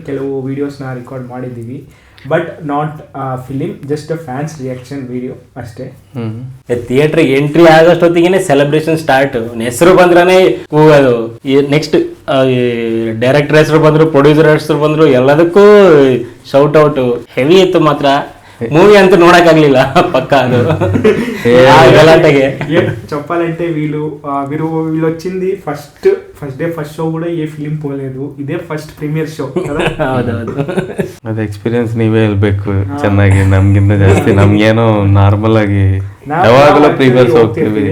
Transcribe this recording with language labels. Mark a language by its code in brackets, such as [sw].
[kn] ಕೆಲವು ವಿಡಿಯೋಸ್ನ ರೆಕಾರ್ಡ್ ಮಾಡಿದ್ದೀವಿ, [en] but not film, [kn] just fans reaction video ಅಷ್ಟೇ. ಥಿಯೇಟ್ರಿಗೆ ಎಂಟ್ರಿ ಆಗೋಷ್ಟೊತ್ತಿಗೆ ಸೆಲೆಬ್ರೇಷನ್ ಸ್ಟಾರ್ಟ್. ಹೆಸರು ಬಂದ್ರೆ ಅದು ನೆಕ್ಸ್ಟ್ ಡೈರೆಕ್ಟರ್ ಹೆಸರು ಬಂದ್ರು, ಪ್ರೊಡ್ಯೂಸರ್ ಹೆಸರು ಬಂದ್ರು, ಎಲ್ಲದಕ್ಕೂ ಶೌಟ್ ಔಟ್ ಹೆವಿ ಇತ್ತು. ಮಾತ್ರ ಮೂವಿ ಅಂತೂ ನೋಡಕ್ಕಾಗ್ಲಿಲ್ಲ ಪಕ್ಕ. ಅದು గలాటగే [te] చెప్పాలంటే వీరు వచ్చింది ఫస్ట్ డే ఫస్ట్ షో కూడా ఏ ఫిలిం పోలేదు, ఇదే ఫస్ట్ ప్రీమియర్ షో కదా. [kn] ಅದು ಎಕ್ಸ್ಪೀರಿಯನ್ಸ್ ನೀವೇ ಹೇಳ್ಬೇಕು ಚೆನ್ನಾಗಿ, ನಮ್ಗಿಂತ ಜಾಸ್ತಿ. ನಮ್ಗೇನೋ ನಾರ್ಮಲ್ ಆಗಿ ಯಾವಾಗಲೂ ಪ್ರೀಮಿಯರ್ಸ್ ಹೋಗ್ತೀವಿ.